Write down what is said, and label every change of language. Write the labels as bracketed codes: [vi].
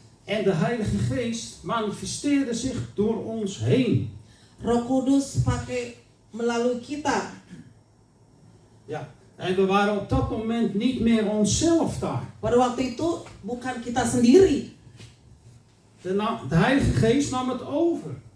[nl] En de Heilige Geest manifesteerde zich door ons heen. [id] Roh Kudus pakai melalui kita. [nl] Ja. En we waren op dat moment niet meer onszelf daar. [id] Pada waktu itu bukan kita sendiri. [nl] De Heilige Geest nam het over.